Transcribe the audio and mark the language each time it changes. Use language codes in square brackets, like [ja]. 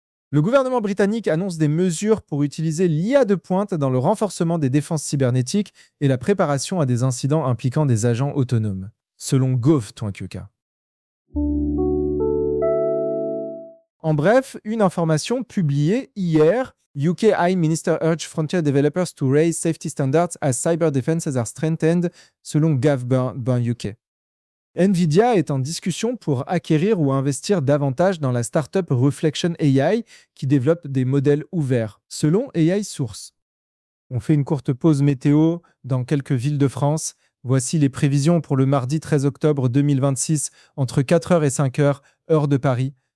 [fr] Le gouvernement britannique annonce des mesures pour utiliser l'IA de pointe dans le renforcement des défenses cybernétiques et la préparation à des incidents impliquant des agents autonomes, selon Gov.Twenka. En bref, une information publiée hier. [en] UK High Minister urge frontier developers to raise safety standards as cyber defenses are strengthened, [fr] selon [en] Gov.UK. [fr] Nvidia est en discussion pour acquérir ou investir davantage dans la startup Reflection AI qui développe des modèles ouverts, selon AI Source. On fait une courte pause météo dans quelques villes de France. Voici les prévisions pour le mardi 13 octobre 2026, entre 4h et 5h, heure de Paris.